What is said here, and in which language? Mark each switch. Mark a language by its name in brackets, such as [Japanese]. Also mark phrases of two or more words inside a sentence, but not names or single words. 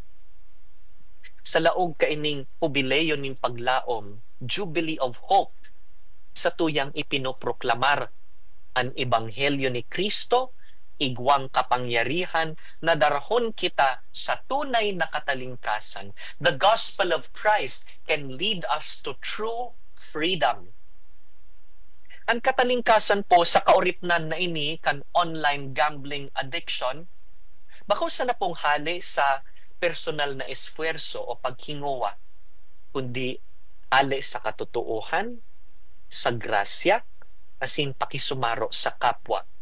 [Bikol] Sa laog kaining jubileo nin paglaom, Jubilee of Hope, sa tuyang ipinoproklamar ang ebanghelyo ni Kristo, igwang kapangyarihan na darahon kita sa tunay na katalingkasan. [English] The gospel of Christ can lead us to true freedom. [Bikol] Ang katalingkasan po sa kauripnan na ini kan [English] online gambling addiction, [Bikol] bako sa na pong hali sa personal na esfuerzo o paghinguwa, kundi ali sa katotoohan, sa grasya, asin pakisumaro sa kapwa.